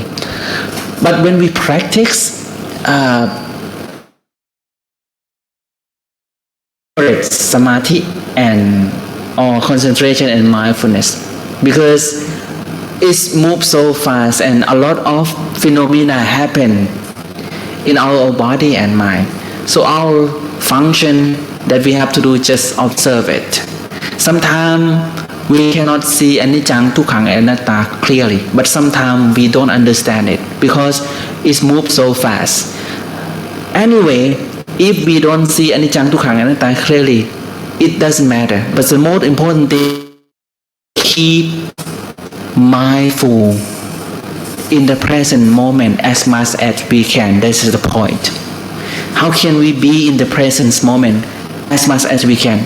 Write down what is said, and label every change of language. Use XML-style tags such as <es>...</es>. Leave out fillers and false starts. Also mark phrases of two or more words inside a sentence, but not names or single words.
<en>But when we practice Samadhi and or concentration and mindfulness, because it moves so fast and a lot of phenomena happen in our body and mind. So our function that we have to do is just observe it. Sometimes we cannot see</en> <pi>anicca, dukkha,</pi> <en>and anatta clearly, but sometimes we don't understand it because it moves so fast. Anyway, if we don't see</en> <pi>anicca, dukkha,</pi> <en>and anatta clearly, it doesn't matter. But the most important thing, keep mindful in the present moment as much as we can. This is the point. How can we be in the present moment as much as we can?</en>